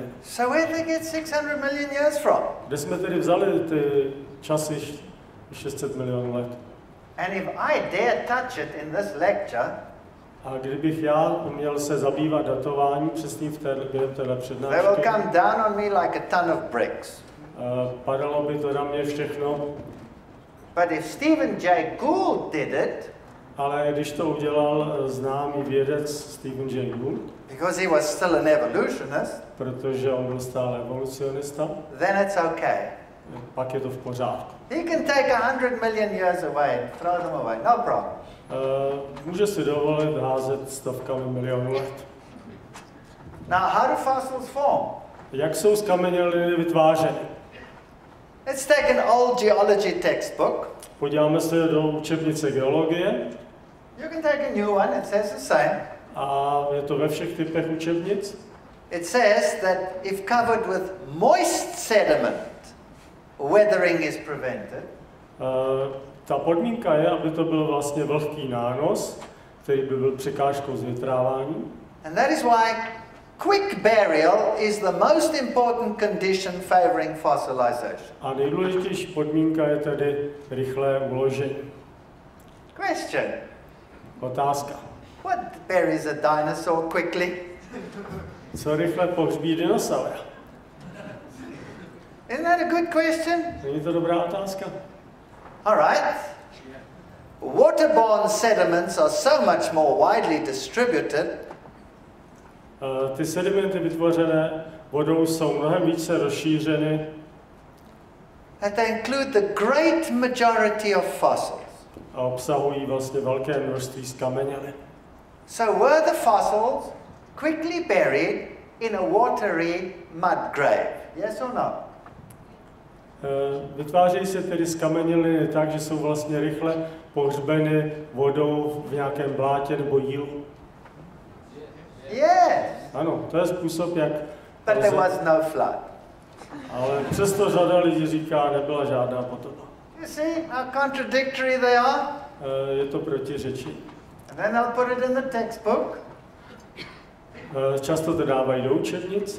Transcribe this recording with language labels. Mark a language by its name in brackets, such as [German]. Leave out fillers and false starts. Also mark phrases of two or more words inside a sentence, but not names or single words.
[English] So where they get 600 million years from? [Czech] Kde jsme tedy vzali ty časy 600 milionů let? [English] And if I dare touch it in this lecture, [Czech] A kdybych já měl se zabývat datováním přesně během téhle [English] they will [Czech] přednášky, [English] come down on me like a ton of bricks. [Czech] padalo by to na mě všechno. [English] But if Stephen Jay Gould did it, [Czech] Ale když to udělal známý vědec Stephen Jay Gould, [English] because he was still an evolutionist, [Czech] protože on byl stále evolucionista, [English] then it's okay. [Czech] pak je to v pořádku. [English] He can take 100 million years away and throw them away, no problem. [Czech] Může si dovolit házet stovkami milionů let. [English] Now, how do fossils form? [Czech] Jak jsou skameněliny vytvářeny? [English] Let's take an old geology textbook. [Czech] Podíváme se do učebnice geologie. [English] You can take a new one, it says the same. [Czech] A je to ve všech typech učebnic. [English] It says that if covered with moist sediment, weathering is prevented. [Czech] Ta podmínka je, aby to byl vlastně vlhký nános, který by byl překážkou zvětrávání. [English] And that is why quick burial is the most important condition favoring fossilization. [Czech] A nejdůležitější podmínka je tedy rychlé uložení. [English] Question. [Czech] Otázka. [English] What buries a dinosaur quickly? [Czech] Co rychle pohřbí dinosaura? [English] Isn't that a good question? [Czech] Není to dobrá otázka? [English] All right. Waterborne sediments are so much more widely distributed [Czech] Ty sedimenty vytvořené vodou jsou mnohem více rozšířeny, [English] that they include the great majority of fossils. [Czech] a obsahují vlastně velké množství skamenělin. [English] So were the fossils quickly buried in a watery mud grave? Yes or no? [Czech] Vytvářejí se tedy skameněliny tak, že jsou vlastně rychle pohřbeny vodou v nějakém blátě nebo jílu. [English] Yes. [Czech] Ano, to je způsob, jak... [English] But there was no flood. [Czech] Ale přesto řada lidí říká, nebyla žádná potopa. [English] You see how contradictory they are? [Czech] Je to protiřečí. [English] And then they'll put it in the textbook. [Czech] Často to dávají do učebnic.